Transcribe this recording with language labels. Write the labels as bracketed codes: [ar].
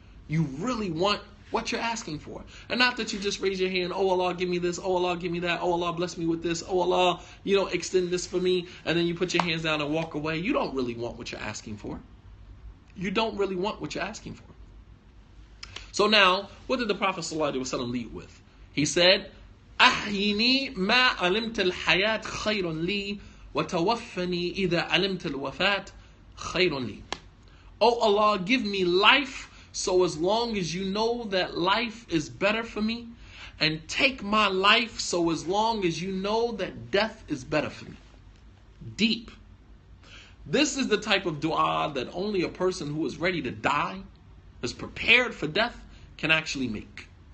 [en] You really want what you're asking for. And not that you just raise your hand, oh Allah, give me this, oh Allah, give me that, oh Allah, bless me with this, oh Allah, extend this for me, and then you put your hands down and walk away. You don't really want what you're asking for. You don't really want what you're asking for. So now, what did the Prophet ﷺ lead with? He said, [ar] أحيني ما علمت الحياة خير لي وتوفني إذا علمت الوفاة خير لي. [en] Oh Allah, give me life so as long as you know that life is better for me, and take my life so as long as you know that death is better for me. Deep. This is the type of dua that only a person who is ready to die, is prepared for death, can actually make.